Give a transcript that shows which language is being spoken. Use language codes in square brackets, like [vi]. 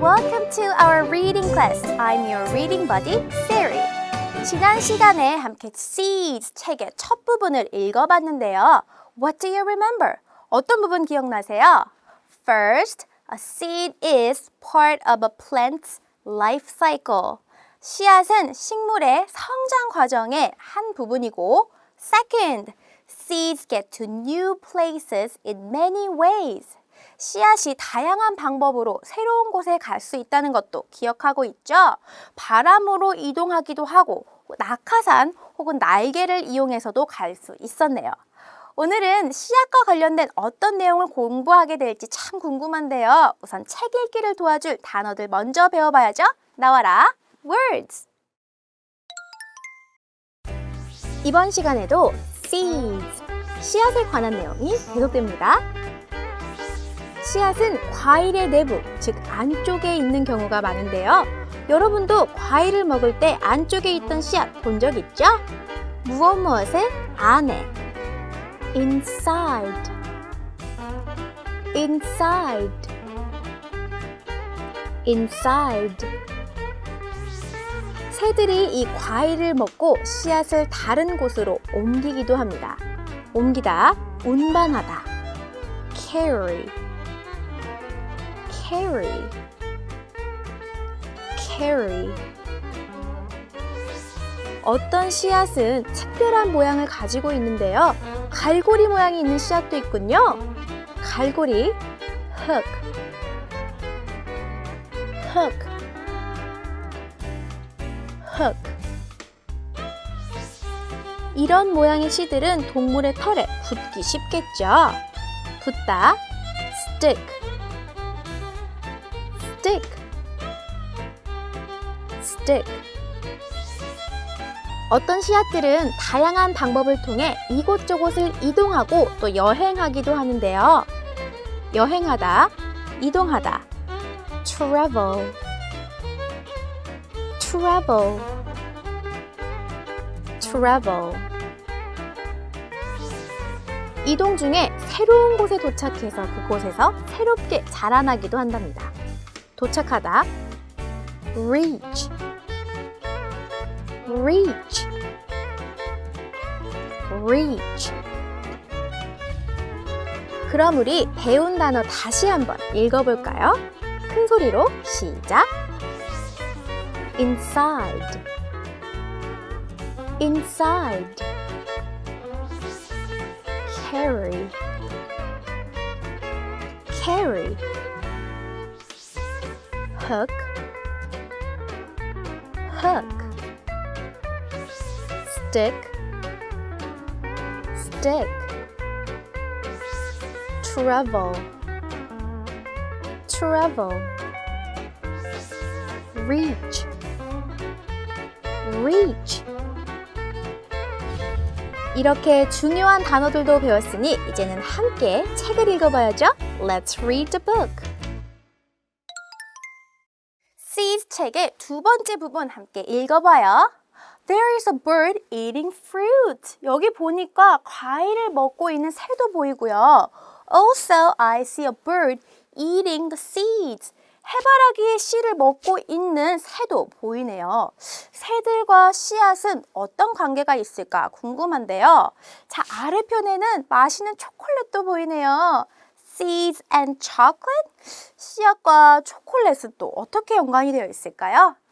[en] Welcome to our reading class. I'm your reading buddy, Siri. [ko] 지난 시간에 함께 Seeds 책의 첫 부분을 읽어봤는데요. [en] What do you remember? [ko] 어떤 부분 기억나세요? [en] First, a seed is part of a plant's life cycle. [ko] 씨앗은 식물의 성장 과정의 한 부분이고 [en] Second, seeds get to new places in many ways. [ko] 씨앗이 다양한 방법으로 새로운 곳에 갈 수 있다는 것도 기억하고 있죠? 바람으로 이동하기도 하고 낙하산 혹은 날개를 이용해서도 갈 수 있었네요. 오늘은 씨앗과 관련된 어떤 내용을 공부하게 될지 참 궁금한데요. 우선 책 읽기를 도와줄 단어들 먼저 배워봐야죠. 나와라, [en] words! [ko] 이번 시간에도 seeds, 씨앗에 관한 내용이 계속됩니다. 씨앗은 과일의 내부, 즉 안쪽에 있는 경우가 많은데요. 여러분도 과일을 먹을 때 안쪽에 있던 씨앗 본 적 있죠? 무엇무엇의 안에 [en] inside, inside, inside. [ko] 새들이 이 과일을 먹고 씨앗을 다른 곳으로 옮기기도 합니다. 옮기다, 운반하다. [en] carry, carry, carry. [ko] 어떤 씨앗은 특별한 모양을 가지고 있는데요. 갈고리 모양이 있는 씨앗도 있군요. 갈고리, [en] hook, hook, hook. [ko] 이런 모양의 씨들은 동물의 털에 붙기 쉽겠죠. 붙다, [en] stick, stick, stick. [ko] 어떤 씨앗들은 다양한 방법을 통해 이곳저곳을 이동하고 또 여행하기도 하는데요. 여행하다, 이동하다. [en] travel, travel, travel. [ko] 이동 중에 새로운 곳에 도착해서 그곳에서 새롭게 자라나기도 한답니다. 도착하다, [en] reach, reach, reach. [ko] 그럼 우리 배운 단어 다시 한번 읽어볼까요? 큰 소리로 시작! [en] inside, inside, carry, carry, hook, hook, stick, stick, travel, travel, reach, reach. [ko] 이렇게 중요한 단어들도 배웠으니 이제는 함께 책을 읽어봐야죠. [en] Let's read the book. [ko] Seeds 책의 두 번째 부분 함께 읽어봐요. [en] There is a bird eating fruit. [ko] 여기 보니까 과일을 먹고 있는 새도 보이고요. [en] Also, I see a bird eating the seeds. [ko] 해바라기의 씨를 먹고 있는 새도 보이네요. 새들과 씨앗은 어떤 관계가 있을까 궁금한데요. 자, 아래편에는 맛있는 초콜릿도 보이네요. [en] Seeds and chocolate? [ko] 씨앗과 초콜릿은 또 어떻게 연관이 되어 있을까요?